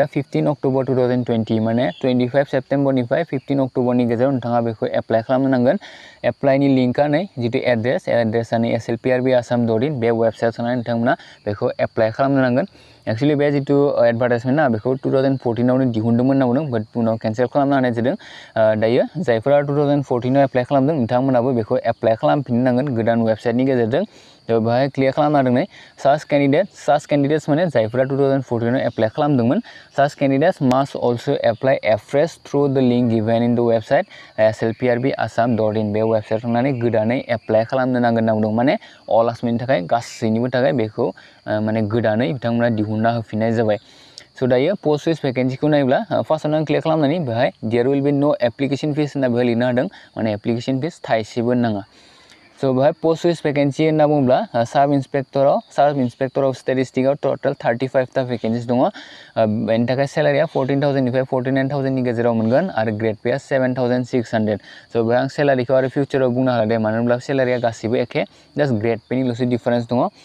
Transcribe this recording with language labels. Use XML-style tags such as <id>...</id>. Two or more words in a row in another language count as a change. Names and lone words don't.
<brx>15 अक्टोबर 2020 माने 25 सेप्टेम्बरनिफ्राय 15 अक्टोबरनि गेजेराव नोंथाङा बेखौ एप्लाइ खालामनांगोन एप्लाइनि लिंकआ नै जितु एड्रेसआ नै slprb.assam.in बे वेबसाइटआव थांनानै नोंथांमोना बेखौ एप्लाइ खालामनांगोन एक्चुअली बे जितु एडभार्टाइजमेन्ट ना बेखौ 2014 आवनो दिहुनदोंमोन होनना बुंदों बाट उनाव केनसेल खालामना होनाय जादों दायो जायफोरा 2014 आव एप्लाइ खालामदों नोंथांमोनाबो बेखौ एप्लाइ खालामफिननांगोन गोदान वेबसाइटनि गेजेरजों तो बेवहाय क्लियर खालामना होदों नै</brx> <en>such candidates</en> <brx>माने जायफोरा 2014 आव एप्लाइ खालामदोंमोन</brx> <en>such candidates must also apply afresh through the link given in the website slprb.assam.in</en> <brx>बे वेबसाइट थांनानै गोदानै एप्लाइ खालामनो नांगोन होनना बुंदों माने अल आसामनि थाखाय गासैनिबो थाखाय बेखौ माने गोदानै बिथांमोना दिहुनना होफिननाय जाबाय सो दायो</brx> <en>post wise</en> <brx>भेकेन्सिखौ नायोब्ला फार्स्टआवनो क्लियर खालामनानै बेवहाय</brx> <en>there will be no application fees</en> <brx>होनना बेवहाय लिरना होदों माने</brx> <en>application fees</en> <brx>थाइसेबो नाङा सो बेवहाय</brx> <en>post wise vacancy</en> <brx>होनना बुङोब्ला</brx> <en>sub inspector of statistics</en> <brx>टोटल 35 टा भेकेन्सिस दङ बेनि थाखाय सेलारिया 14,000 निफ्राय 49,000 नि गेजेराव मोनगोन आरो</brx> <en>grade pay</en> <brx>7,600 सो बेवहाय आं सेलारिखौ आरो फिउचाराव बुंनो हाला दे मानो होनब्ला सेलारिया गासिबो एखे</brx> <en>just grade</en> <brx>पेनिल'सो डिफारेन्स दङ</brx>